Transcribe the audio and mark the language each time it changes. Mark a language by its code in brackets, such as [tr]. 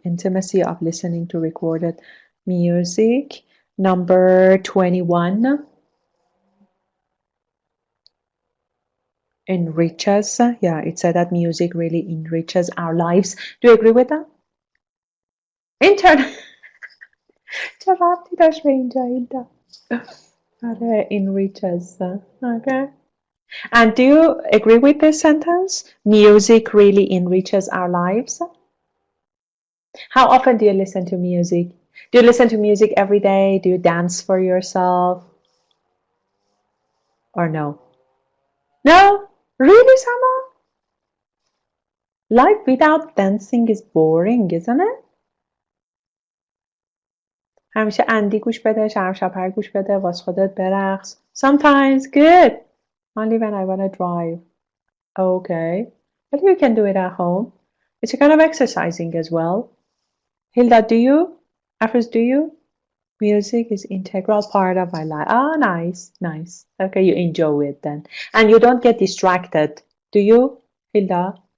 [en] Intimacy of listening to recorded music. Number 21, enriches. Yeah, it said that music really enriches our lives. Do you agree with that? Internet. [fa] چه ربطی داشت به اینجا اینجا. آره, [en] enriches. Okay. And do you agree with this sentence? Music really enriches our lives. How often do you listen to music? Do you listen to music every day? Do you dance for yourself? Or no? No? Really, Sama? Life without dancing is boring, isn't it? [fa] همیشه اندی گوش بده، شرم شپر گوش بده، واس خودت برقص. [en] Sometimes good. Only when I want to drive. Okay. But you can do it at home. It's a kind of exercising as well. Hilda, do you? Afros, do you? Music is integral part of my life. Oh, nice, nice. Okay, you enjoy it then. And you don't get distracted, do you, Hilda?